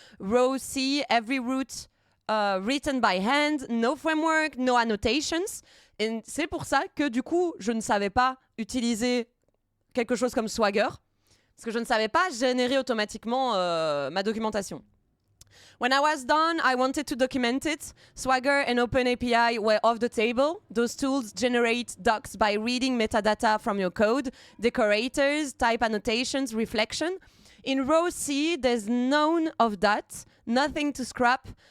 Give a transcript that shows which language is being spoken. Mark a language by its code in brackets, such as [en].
[en] Row C, every route written by hand, no framework, no annotations. [fr] Et c'est pour ça que du coup, je ne savais pas utiliser quelque chose comme Swagger, parce que je ne savais pas générer automatiquement ma documentation. [en] When I was done, I wanted to document it. Swagger and OpenAPI were off the table. Those tools generate docs by reading metadata from your code, decorators, type annotations, reflection. In row C, there's none of that, nothing to scrap.